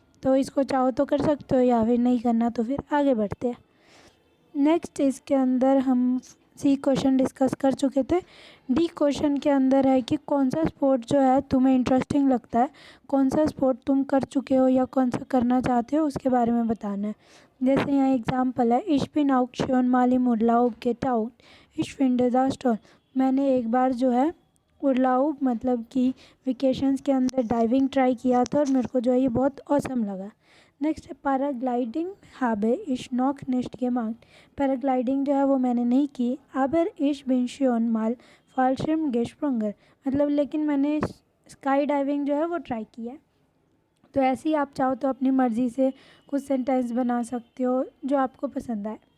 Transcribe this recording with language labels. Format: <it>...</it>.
<hi>तो इसको चाहो तो कर सकते हो या फिर नहीं करना तो फिर आगे बढ़ते हैं। नेक्स्ट इसके अंदर हम C क्वेश्चन डिस्कस कर चुके थे। D क्वेश्चन के अंदर है कि कौन सा स्पोर्ट जो है तुम्हें इंटरेस्टिंग लगता है, कौन सा स्पोर्ट तुम कर चुके हो या कौन सा करना चाहते हो उसके बारे में बताना है। जैसे यहाँ एग्जांपल है</hi> <de>Ich bin auch schon mal im Urlaub getaucht, ich finde das toll।</de> <hi>मैंने एक बार जो है उर्लाउब मतलब कि वेकेशंस के अंदर डाइविंग ट्राई किया था और मेरे को जो है ये बहुत ऑसम लगा। नेक्स्ट है</hi> <de>पैराग्लाइडिंग habe ich noch nicht gemacht।</de> <hi>Paragliding जो है वो मैंने नहीं की।</hi> <de>aber ich bin schon mal Fallschirm gesprungen,</de> <hi>मतलब लेकिन मैंने स्काई डाइविंग जो है वो ट्राई किया है। तो ऐसे ही आप चाहो तो अपनी मर्ज़ी से कुछ सेंटेंस बना सकते हो जो आपको पसंद आए।</hi>